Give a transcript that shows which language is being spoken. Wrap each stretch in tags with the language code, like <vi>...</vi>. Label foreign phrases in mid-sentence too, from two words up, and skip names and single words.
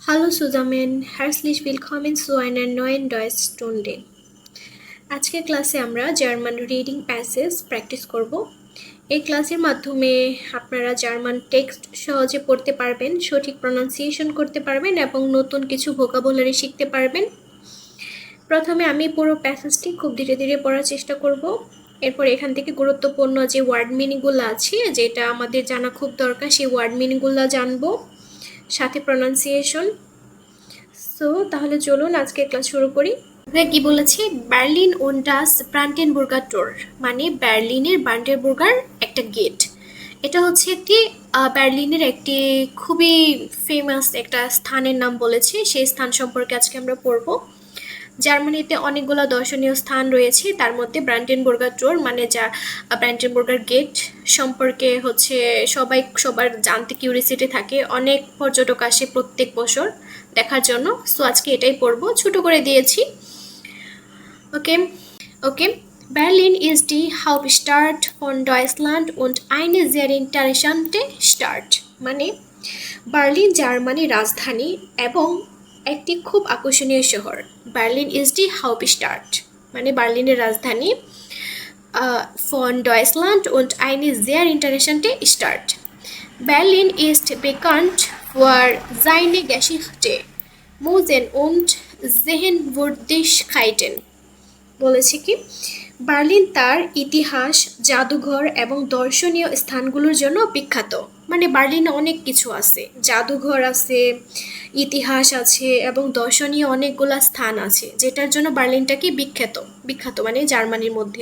<de>Hallo zusammen, herzlich willkommen zu einer neuen Deutschstunde.</de> <bn>আজকের ক্লাসে আমরা</bn> <en>German reading passage practice</en> <bn>করব। এই ক্লাসের মাধ্যমে আপনারা</bn> <en>German text</en> <bn>সহজে পড়তে পারবেন, সঠিক প্রনাউন্সিয়েশন করতে পারবেন এবং নতুন কিছু ভোকাবুলারি শিখতে পারবেন। প্রথমে আমি পুরো প্যাসেজটি খুব ধীরে ধীরে পড়ার চেষ্টা করব। এরপর এখান থেকে গুরুত্বপূর্ণ যে</bn> <en>word meaningগুলো</en> <bn>আছে, যেটা আমাদের জানা খুব দরকার, সেই</bn> <en>word meaningগুলো</en> <bn>জানবো, সাথে প্রনাউন্সিয়েশন। সো তাহলে চলুন আজকে ক্লাস শুরু করি। কি বলেছি,</bn> <de>Berlin und das Brandenburger Tor,</de> <bn>মানে বার্লিনের ব্রান্ডেনবুর্গার একটা গেট। এটা হচ্ছে একটি বার্লিনের একটি খুবই ফেমাস একটা স্থানের নাম বলেছে। সেই স্থান সম্পর্কে আজকে আমরা পড়ব। জার্মানিতে অনেকগুলো দর্শনীয় স্থান রয়েছে, তার মধ্যে ব্রান্ডেনবুর্গার টোর মানে যা ব্রান্ডেনবুর্গার গেট সম্পর্কে হচ্ছে সবার জানতে কিউরিসিটি থাকে। অনেক পর্যটক আসে প্রত্যেক বছর দেখার জন্য। সো আজকে এটাই পড়বো, ছোট করে দিয়েছি। Okay.</bn> <de>Berlin ist die Hauptstadt von Deutschland und eine sehr interessante Stadt.</de> <bn>মানে বার্লিন জার্মানির রাজধানী এবং একটি খুব আকর্ষণীয় শহর।</bn> <de>Berlin ist die Hauptstadt</de> <bn>মানে বার্লিনের রাজধানী,</bn> <de>von Deutschland und eine sehr interessante Stadt. Berlin ist bekannt für seine Geschichte, Museen und Sehenswürdigkeiten.</de> <bn>বলেছে কি, বার্লিন তার ইতিহাস, জাদুঘর এবং দর্শনীয় স্থানগুলোর জন্য বিখ্যাত। মানে বার্লিনে অনেক কিছু আছে, জাদুঘর আছে, ইতিহাস আছে এবং দর্শনীয় অনেকগুলো স্থান আছে, যেটার জন্য বার্লিনটাকে বিখ্যাত মানে জার্মানির মধ্যে।</bn>